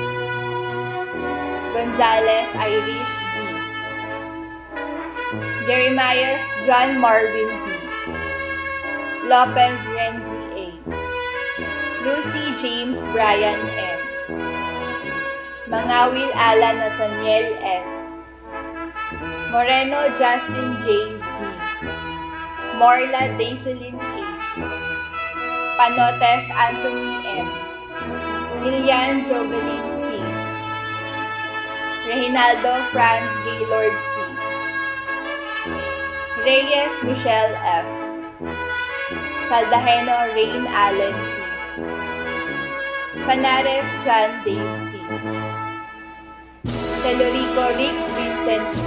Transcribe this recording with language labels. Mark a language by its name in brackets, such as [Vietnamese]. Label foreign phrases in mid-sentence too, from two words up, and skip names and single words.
[English] Gonzalez Irish B. Jeremias John Marvin B. Lopez Renzi A. Lucy James Brian M. Mangawil Alan Nathaniel S. Moreno Justin J. G. Morla Daiselin A. Panotes Anthony M. Lilian Jovelyn P. Reginaldo Franz Gaylord C. Reyes Michelle F. Saldaheno Rain Allen P. Canares John Dave C. Celorico Rick Vincent C.